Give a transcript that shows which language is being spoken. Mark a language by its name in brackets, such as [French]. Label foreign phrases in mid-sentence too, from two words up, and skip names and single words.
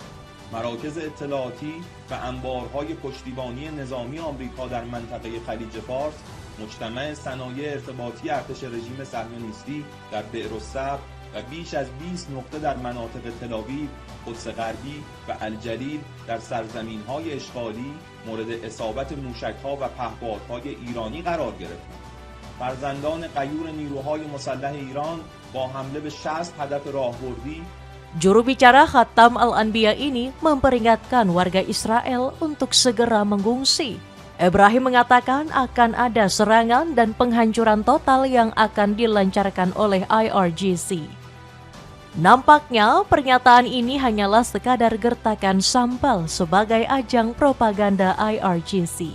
[Persian] مراکز اطلاعاتی و انبارهای پشتیبانی نظامی آمریکا در منطقه خلیج فارس، مجتمع صنایع ارتباطی ارتش رژیم صهیونیستی در بئرالصبر و بیش از 20 نقطه در مناطق تل‌آویو، قدس غربی و الجلیل در سرزمین‌های اشغالی مورد اصابت موشک‌ها و پهپادهای ایرانی قرار گرفتند. فرزندان غیور نیروهای مسلح ایران با حمله به 60 هدف راهبردی. [Indonesian] Juru bicara Khatam Al-Anbiya ini memperingatkan warga Israel untuk segera mengungsi. Ibrahim mengatakan akan ada serangan dan penghancuran total yang akan dilancarkan oleh IRGC. Nampaknya pernyataan ini hanyalah sekadar gertakan sambal sebagai ajang propaganda IRGC.